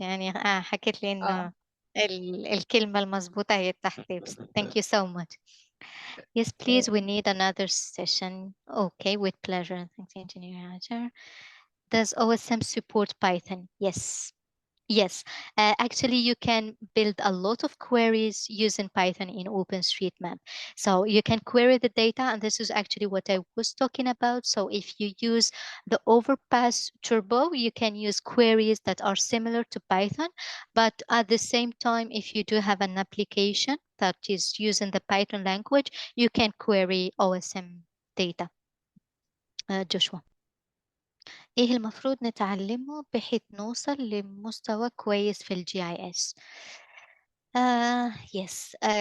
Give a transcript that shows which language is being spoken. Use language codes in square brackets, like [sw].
[ar] يعني حكيت لي إنه الكلمة المضبوطة هي التحديد. [en] thank you so much. Yes, please. We need another session. Okay, with pleasure. Thanks, Engineer Hajar. Does OSM support Python? Yes. Yes, actually you can build a lot of queries using Python in OpenStreetMap. So you can query the data, and this is actually what I was talking about. So if you use the overpass turbo, you can use queries that are similar to Python, but at the same time, if you do have an application that is using the Python language, you can query OSM data. Joshua. [ar] ايه المفروض نتعلمه بحيث نوصل لمستوى كويس في الجي اي اس؟ [en] yes.